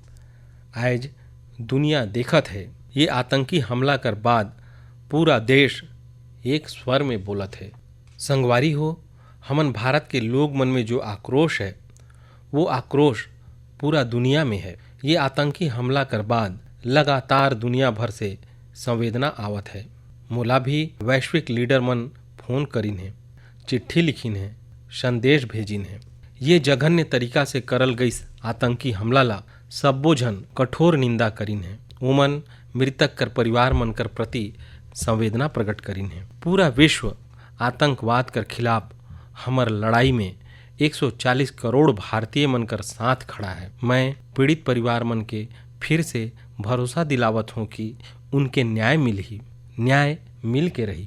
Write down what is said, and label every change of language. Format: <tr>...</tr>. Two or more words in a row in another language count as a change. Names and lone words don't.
<hne>आज दुनिया देखत है ये आतंकी हमला कर बाद पूरा देश एक स्वर में बोलत है। संगवारी हो, हमन भारत के लोग मन में जो आक्रोश है वो आक्रोश पूरा दुनिया में है। ये आतंकी हमला कर बाद लगातार दुनिया भर से संवेदना आवत है। मोला भी वैश्विक लीडर मन फोन करिन है, चिट्ठी लिखिन है, संदेश भेजिन है। ये जघन्य तरीका से करल गईस आतंकी हमला ला सब्बो झन कठोर निंदा करिन है। उमन मृतक कर परिवार मन कर प्रति संवेदना प्रकट करिन है। पूरा विश्व आतंकवाद कर खिलाफ हमर लड़ाई में 140 करोड़ भारतीय मन कर साथ खड़ा है। मैं पीड़ित परिवार मन के फिर से भरोसा दिलावत हूँ कि उनके न्याय मिलही, न्याय मिल के रही।</hne>